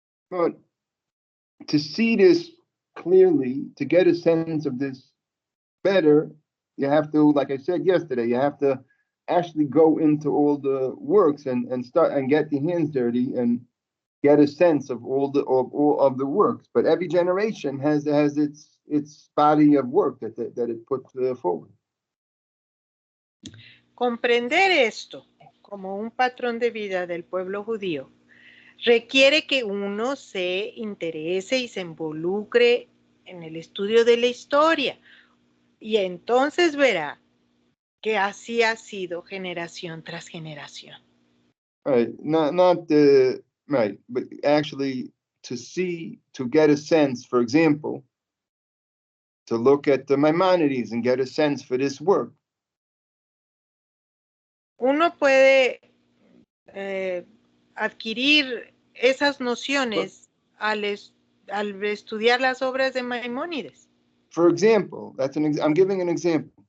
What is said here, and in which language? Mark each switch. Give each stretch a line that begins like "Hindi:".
English: But to see this clearly, to get a sense of this better, you have to, like I said yesterday, you have to actually go into all the works and start and get your hands dirty and get a sense of all of the works. But every generation has its body of work that it puts forward.
Spanish: Comprender esto como un patrón de vida del pueblo judío requiere que uno se interese y se involucre en el estudio de la historia, y entonces verá que así ha sido generación tras generación.
English: Right, not right, but actually to see, to get a sense, for example, to look at the Maimonides and get a sense for this work.
Spanish: Uno puede adquirir esas nociones al estudiar las obras de Maimónides.
English: For example, I'm giving an example.